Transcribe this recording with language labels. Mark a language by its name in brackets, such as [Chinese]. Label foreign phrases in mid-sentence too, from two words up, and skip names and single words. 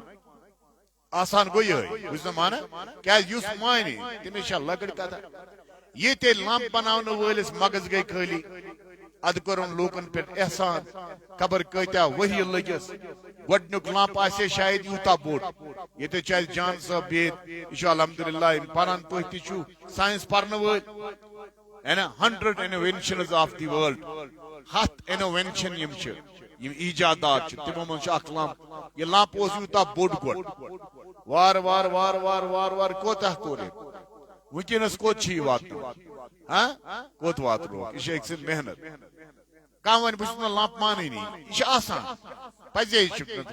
[Kashmiri] آسان گوٚو یِہوٚے بہٕ چھُس نہٕ مانان کیازِ یُس مانہِ تٔمِس چھا لۄکٕٹ کتھ یہِ تہِ لمپ بناونہٕ وٲلِس مغز گٔے خٲلی اد کرن لوکن پہ احسان خبر کتیا وحی لگس گۄڈنیُک لمپ آسے شاید یوٗتاہ بوٚڑ ییٚتہِ چھُ اسہِ جان صٲب بِہِتھ یہِ چھُ الحمدللہ پران پٲٹھۍ تہِ چھُ ساینس پرنہٕ وٲلۍ ہے نا 100 [English] inventions of the world [Kashmiri] 100 انوینشن یم چھِ یم ایجادات چھِ تِمو منٛز چھُ اکھ لمپ یہِ لمپ اوس یوٗتاہ بوٚڑ گۄڈٕ وار وار وار وار وار وار کوتاہ کوٚر وٕنکیٚنس کوٚت چھِ یہِ واتنومُت کوٚت واتنووُکھ یہِ چھِ أکۍ سٕنٛز محنت کانٛہہ وَنہِ بہٕ چھُس نہٕ لمپ مانٲنی یہِ چھُ آسان پزے چھُکھ نہٕ